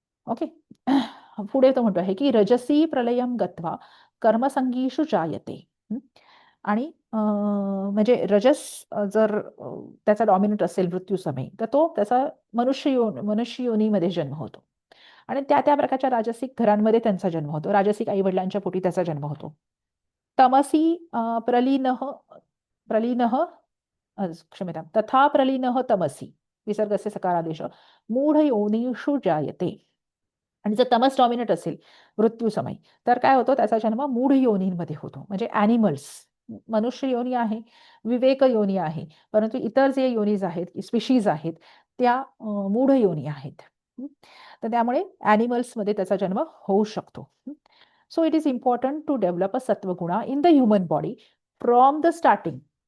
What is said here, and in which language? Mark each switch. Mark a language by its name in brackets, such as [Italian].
[Marathi] Okay. पुढे तो म्हणतो आहे की [Sanskrit] रजसी प्रलयम गत्वा कर्मसंगीषु जायते. [Marathi] आणि म्हणजे रजस जर त्याचा डॉमिनंट असेल मृत्यू समयी तर तो त्याचा मनुष्य योनीमध्ये जन्म होतो आणि त्या त्या प्रकारच्या राजसिक घरांमध्ये त्यांचा जन्म होतो, राजसिक आईवडिलांच्या पोटी त्याचा जन्म होतो. [Sanskrit] तमसी प्रलीनः प्रलीनः क्षम्यतां तथा प्रलीनः तमसी, विसर्गस्य सकारादेश, मूढ योनिषु जायते. [Marathi] आणि जर तमस डॉमिनेट असेल मृत्यू समयी तर काय होतं, त्याचा जन्म मूढ योनींमध्ये होतो. म्हणजे ॲनिमल्स, मनुष्य योनी आहे, विवेक योनी आहे, परंतु इतर जे योनीज आहेत, स्पिशीज आहेत, त्या मूढ योनी आहेत. तर त्यामुळे ॲनिमल्समध्ये त्याचा जन्म होऊ शकतो. [English] So it is important to develop a सत्वगुणा in the human body from the starting.